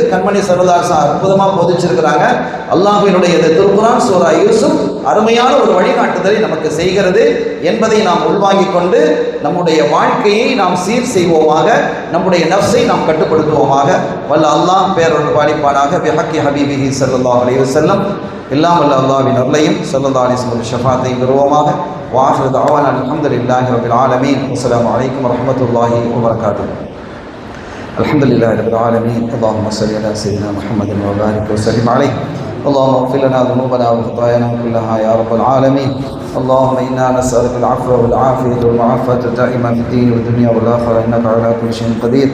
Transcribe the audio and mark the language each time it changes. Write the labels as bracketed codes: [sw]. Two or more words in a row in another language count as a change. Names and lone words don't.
[ta] கண்மணி சரதாசா அற்புதமாக போதிச்சிருக்கிறாங்க. அல்லாஹ்வினுடைய இந்த திருக்குரான் சூரா யூசுப் அருமையான ஒரு வழிகாட்டுதலை நமக்கு செய்கிறது என்பதை நாம் உள்வாங்கிக் கொண்டு நம்முடைய வாழ்க்கையை நாம் சீர் செய்வோமாக, நம்முடைய நஃப்ஸை நாம் கட்டுப்படுத்துவோமாக. வல்ல அல்லாஹ் பேரொரு பாலிப்பானாக [ar] بحق حبيبه صلى الله عليه وسلم. [ta] எல்லாம் வல்ல அல்லாஹ்வின் அருளையும் [ar] صلى الله عليه وسلم [ta] ஷஃபாத்தையும் பெறுவோமாக. [ar] وآخر دعوانا الحمد لله رب العالمين والسلام عليكم ورحمة الله وبركاته. الحمد لله رب العالمين. اللهم صل على سيدنا محمد وبارك وسلم عليه. اللهم اغفر لنا ذنوبنا وخطايانا كلها يا رب العالمين. اللهم إنا نسألك العفو والعافية والمعافاة دائما في الدين والدنيا والآخرة إنك على كل شيء قدير.